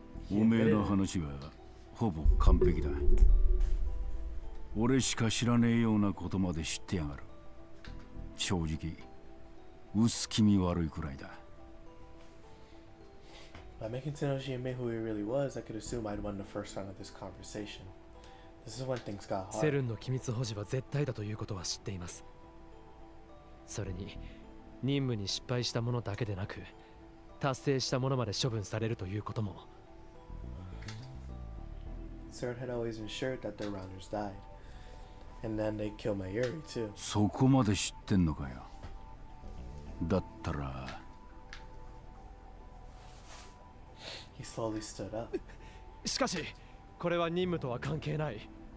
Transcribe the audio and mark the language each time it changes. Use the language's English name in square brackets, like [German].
[Japanese] おめえの話はほぼ完璧だ。俺しか知らねえようなことまで知ってやがる。正直薄気味悪いくらいだ。 [English] By making Tenoshi admit who he really was, I could assume I'd won the first round of this conversation. This is when things got [Japanese] セ [English] hard. [Japanese] ルンの機密保持は絶対だということは知っています。それに任務に失敗した者だけでなく達成した者まで処分されるということも。 [English] Seren had always ensured that their rounders died. And then they killed Mayuri too. [Japanese] そこまで知ってんのかよ。だったら [English] He slowly stood up. [Japanese] しかしこれは任務とは関係ない。